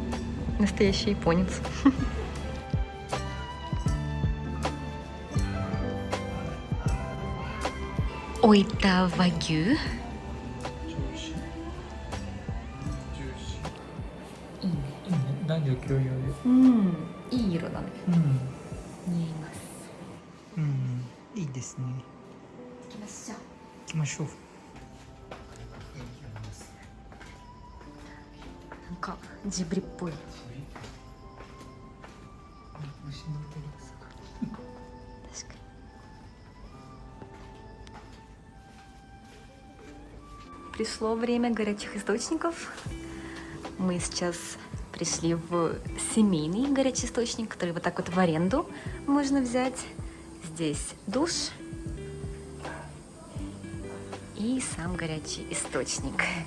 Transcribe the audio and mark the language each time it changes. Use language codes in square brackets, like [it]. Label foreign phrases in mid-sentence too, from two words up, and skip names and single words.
[ru] Настоящий японец. Ойта вагю. [ja] И いい色だね。似合います。いいですね。行きましょう。行きましょう。なんかジブリっぽい。 [ru] 確かに。Пришло время горячих источников. Мы сейчас пришли в семейный горячий источник, который вот так вот в аренду можно взять. Здесь душ и сам горячий источник.